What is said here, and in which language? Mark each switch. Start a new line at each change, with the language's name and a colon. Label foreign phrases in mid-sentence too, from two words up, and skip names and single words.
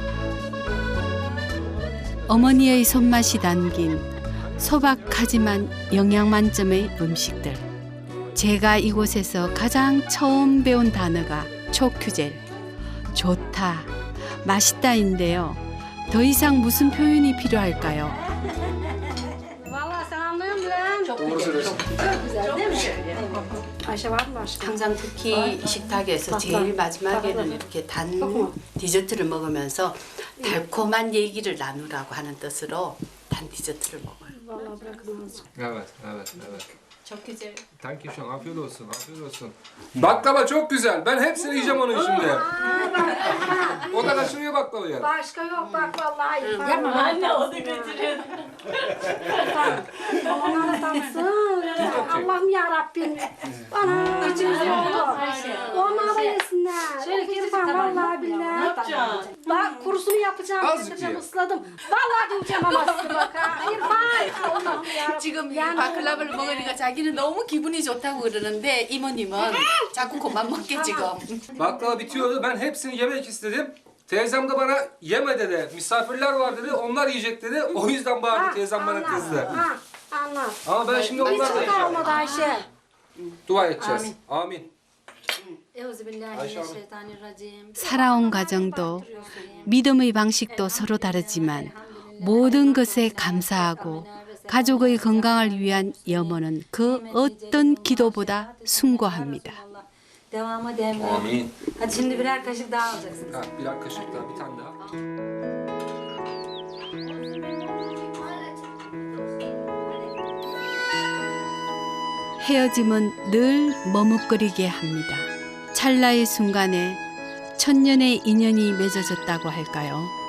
Korean: 어머니의 손맛이 담긴 소박하지만 영양 만점의 음식들. 제가 이곳에서 가장 처음 배운 단어가 초큐젤. 좋다, 맛있다인데요. 더 이상 무슨 표현이 필요할까요?
Turkish: Vallahi sen anlayamıyorum. Çok güzel. Çok güzel değil mi? Ayşe var mı başka?
Korean: 항상 특히 식탁에서 제일 마지막에는 이렇게 단 디저트를 먹으면서 달콤한 얘기를 나누라고 하는 뜻으로 단 디저트를 먹어요.
Turkish: Vallahi bırakın azıcık. Evet, evet, evet. Çok güzel.
English: Thank you,
Turkish: afiyet olsun, afiyet olsun. Baklava çok güzel. Ben hepsini yiyeceğim onun şimdi. O da kaçırıyor baklavayı. Başka yok bak vallahi. Yapma anne, onu götürün. Onları tansın. Allah'ım yarabbim. Bana içimize oldu. Onları da yesinler. Şöyle İrfan, küçük tabağı vallahi billahi. Ne yapacaksın? Bak kurusunu yapacağım. Azıcık Getireceğim ye. ısladım. Vallahi diyeceğim ama size bak ha. İrfan. Allah'ım yarabbim.
Korean: 지금 이 바클라바를 먹으니까 자기는 너무 기분이 좋다고 그러는데 이모님은 자꾸 그만 먹게 지금.
Turkish: Baklava bitiyordu. Ben hepsini yemek istedim. Teyzem de bana yeme dedi. Misafirler var dedi. Onlar yiyecek dedi. O yüzden bağırdı. Teyzem bana kızdı. Ha, anlat. Ama ben şimdi onlarla Hiç yiyeceğim. kalmadı Ayşe. Dua edeceğiz. Amin.
Arabic: Euzubillahimineşşeytanirracim.
Korean: 살아온 가정도 믿음의 방식도 서로 다르지만 모든 것에 감사하고 가족의 건강을 위한 염원은 그 어떤 기도보다 숭고합니다.
Turkish: Devamı demiyor. Amin. Hadi şimdi birer kaşık daha alacaksınız. Ha, birer kaşık daha, bir tane daha.
Korean: 헤어짐은 늘 머뭇거리게 합니다. 찰나의 순간에 천년의 인연이 맺어졌다고 할까요?